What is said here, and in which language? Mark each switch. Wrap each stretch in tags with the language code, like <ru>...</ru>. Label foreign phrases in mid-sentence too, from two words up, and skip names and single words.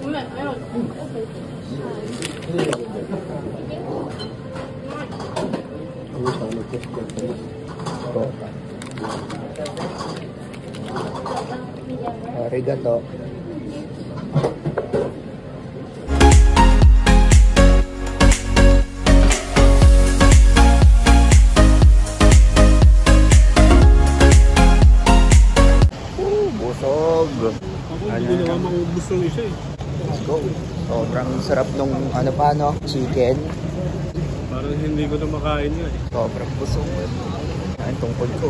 <tl>Arigato. Busog. Hindi naman maubos ng isa eh.</tl> <en>Let's go.</en> <tl>Sobrang sarap nung chicken. Parang hindi ko na makain yan. Sobrang busog. Yan, tungkol ko.</tl>